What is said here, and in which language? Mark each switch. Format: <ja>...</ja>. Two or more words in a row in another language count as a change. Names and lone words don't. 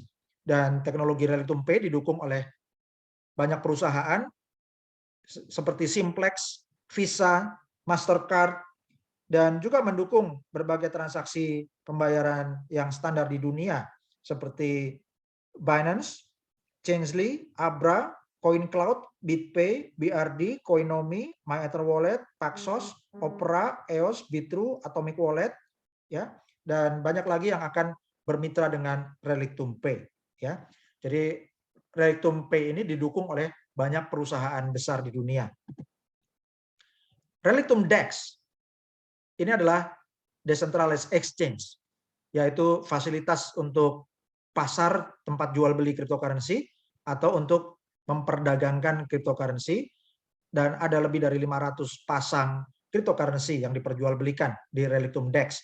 <id>Dan teknologi Relictum Pay didukung oleh banyak perusahaan seperti Simplex, Visa, Mastercard, dan juga mendukung berbagai transaksi pembayaran yang standar di dunia seperti Binance, Changelly, Abra, CoinCloud, BitPay, BRD, Coinomi, MyEtherWallet, Paxos, Opera, EOS, Bitrue, Atomic Wallet, ya, dan banyak lagi yang akan bermitra dengan Relictum Pay, ya. Jadi Relictum Pay ini didukung oleh banyak perusahaan besar di dunia. Relictum DEX ini adalah</id> <en>decentralized exchange,</en> <id>yaitu fasilitas untuk pasar tempat jual beli cryptocurrency atau untuk memperdagangkan cryptocurrency, dan ada lebih dari 500 pasang cryptocurrency yang diperjualbelikan di Relictum DEX.</id>